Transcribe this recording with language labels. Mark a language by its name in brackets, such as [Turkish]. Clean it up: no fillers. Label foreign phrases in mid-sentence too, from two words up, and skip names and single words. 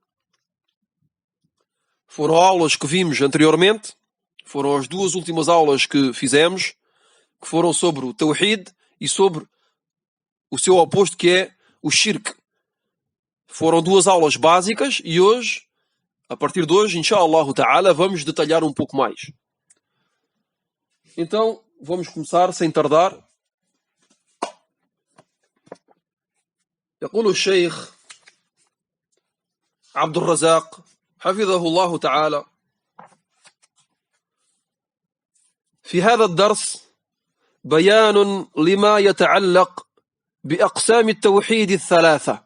[Portuguese] Foram aulas que vimos anteriormente, foram as duas últimas aulas que fizemos, que foram sobre o Tawhid e sobre o seu oposto, que é o shirk. Foram duas aulas básicas, e hoje a partir de hoje, [Arabic] إن شاء الله تعالى, [Portuguese] vamos detalhar um pouco mais. Então, vamos começar sem tardar. [Arabic] يقول الشيخ عبد الرزاق حفظه الله تعالى في هذا الدرس بيان لما يتعلق بأقسام التوحيد الثلاثة.